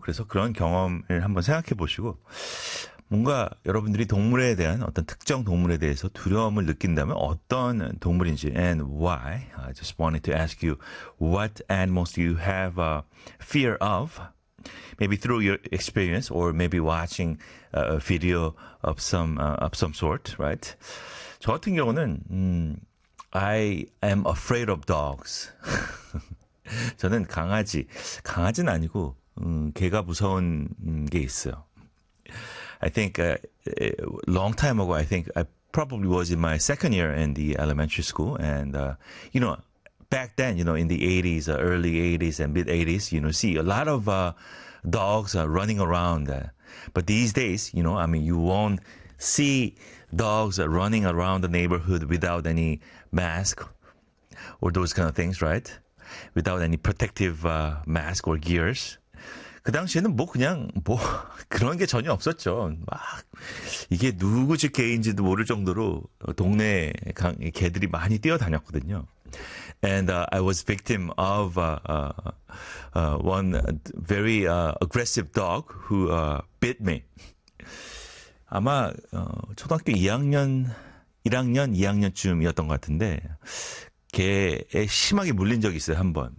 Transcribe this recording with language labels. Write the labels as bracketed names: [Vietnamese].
[Korean] 그래서 그런 경험을 한번 생각해 보시고 뭔가 여러분들이 동물에 대한 어떤 특정 동물에 대해서 두려움을 느낀다면 어떤 동물인지 [English] and why. I just wanted to ask you what animals do you have a fear of? Maybe through your experience or maybe watching a video of some sort, right? [Korean] 저 같은 경우는 [English] I am afraid of dogs. [Korean] 저는 강아지는 아니고 개가 무서운 게 있어요. [English] I think a long time ago, I think I probably was in my second year in the elementary school. And, you know, back then, you know, in the 80s, early 80s and mid 80s, you know, see a lot of dogs are running around. But these days, you know, I mean, you won't see dogs running around the neighborhood without any mask or those kind of things, right? Without any protective mask or gears. [Korean] 그 당시에는 뭐 그냥 뭐 그런 게 전혀 없었죠. 막 이게 누구 집 개인지도 모를 정도로 동네 개들이 많이 뛰어다녔거든요. [English] And I was victim of one very aggressive dog who bit me. [Korean] 아마 초등학교 2학년쯤이었던 것 같은데 개에 심하게 물린 적이 있어요, 한 번.